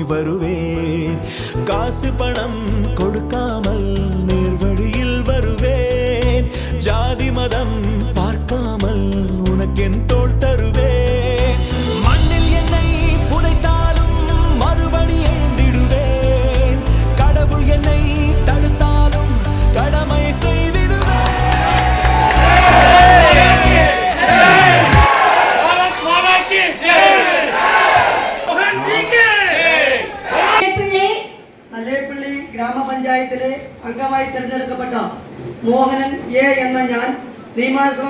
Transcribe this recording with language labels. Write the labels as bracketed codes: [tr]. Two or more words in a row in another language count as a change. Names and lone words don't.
[ta] வருவேன் காசு பணம் கொடுக்காமல் நேர்வழியில் வருவேன் ஜாதி மதம் பார்க்காமல் உனக்கென் தோள் தருவேன் மண்ணில் என்னை புதைத்தாலும் மறுபடி எழுந்திடுவேன் கடவுள் என்னை தடுத்தாலும் கடமை செய்திடுவேன் [ml] ഗ്രാമ പഞ്ചായത്തിലെ അംഗമായി തിരഞ്ഞെടുക്കപ്പെട്ട മോഹനൻ എ എന്ന ഞാൻ നിയമാനുസൃതം